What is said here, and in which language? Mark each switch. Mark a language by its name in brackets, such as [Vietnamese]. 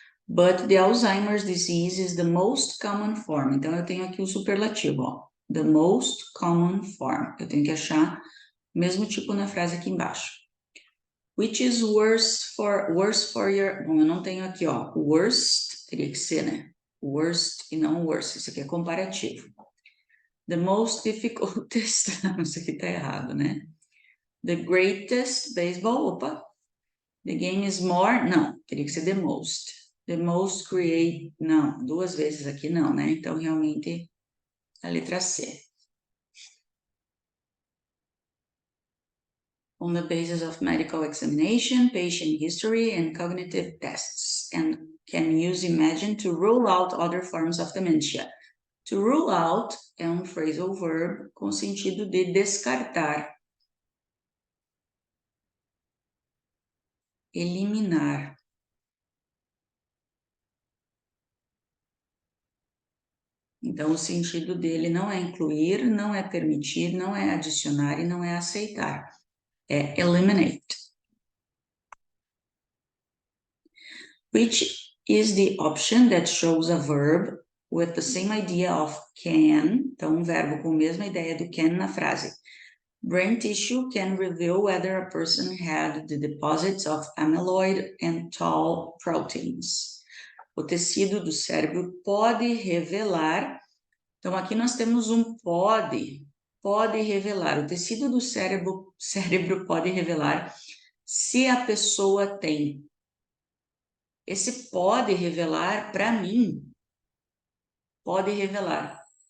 [English] But the Alzheimer's disease is the most common form. [Portuguese] Então, eu tenho aqui o superlativo, ó. [English] The most common form. [Portuguese] Eu tenho que achar o mesmo tipo na frase aqui embaixo. [English] Which is worse for your... [Portuguese] Bom, eu não tenho aqui, ó. Worst, teria que ser, né? Worst e não worse. Isso aqui é comparativo. [English] The most difficultest... [Portuguese] Isso aqui tá errado, né? [English] The greatest baseball... Opa! The game is more... [Portuguese] Não, teria que ser the most. [English] The most create... [Portuguese] Não, duas vezes aqui não, né? Então, realmente, a letra C. [English] On the basis of medical examination, patient history, and cognitive tests, and can use imagine to rule out other forms of dementia. [Portuguese] To rule out é um phrasal verb com sentido de descartar, eliminar. Então, o sentido dele não é incluir, não é permitir, não é adicionar e não é aceitar. É eliminate. [English] Which is the option that shows a verb with the same idea of can, [Portuguese] então um verbo com a mesma ideia do can na frase. [English] Brain tissue can reveal whether a person had the deposits of amyloid and tau proteins. [Portuguese] O tecido do cérebro pode revelar, então aqui nós temos um pode revelar. O tecido do cérebro pode revelar se a pessoa tem. Esse pode revelar, para mim, pode revelar.